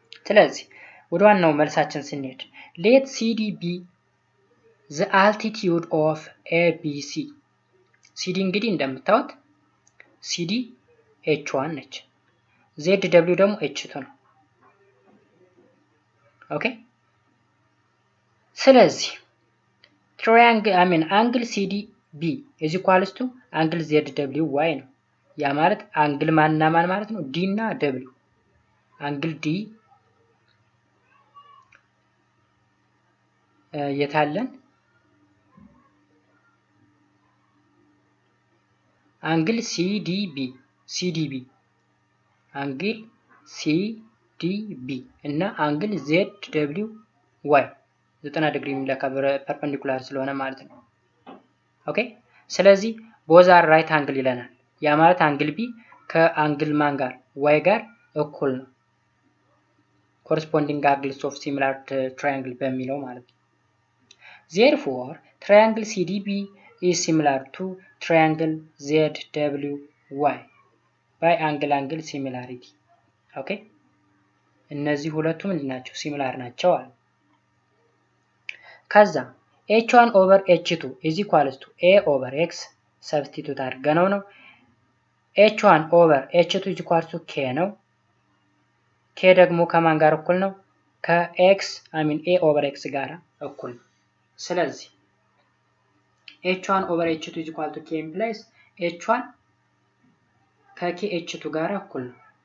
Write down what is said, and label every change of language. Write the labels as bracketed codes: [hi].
[am] ስለዚህ ወደ ዋናው መልሳችን ስንሄድ [en] let CD be the altitude of ABC። [am] CD እንግዲህ እንደምታዩት CD H1 ነች፣ ZW ደግሞ H2 ነው። ኦኬ ስለዚህ [en] triangle angle CDB is equals to angle ZWY [am] ነው። ያ ማለት አንግል ማንና ማን ማለት ነው? D እና W። አንግል D የታለን? አንግል CDB አንግል CDB እና አንግል ZWY 90 ዲግሪ የሚለካ ፐርፔንዲኩላር ስለሆነ ማለት ነው። ኦኬ ስለዚህ ቦዝ አር ራይት አንግል ይለናል። ያ ማለት አንግል B ከአንግል ማን ጋር Y ጋር እኩል ነው። [en] corresponding angles of similar triangle [am] በሚለው ማለት ነው። [en] therefore triangle CDB is similar to triangle ZWY by angle similarity። [am] ኦኬ እነዚህ ሁለቱ ምንድናቸው? ሲሚላር ናቸው አለ። ከዛ [en] H1 over H2 is equals to A over X [am] substitute አድርገነው ነው። [en] H1 over H2 is equals to K [am] ነው። K ደግሞ ከማን ጋር እኩል ነው? [en] ከX A over X [am] ጋር እኩል ነው። ስለዚህ [en] H1 over H2 is equal to K implies H1 ከK H2 ጋር እኩል ነው።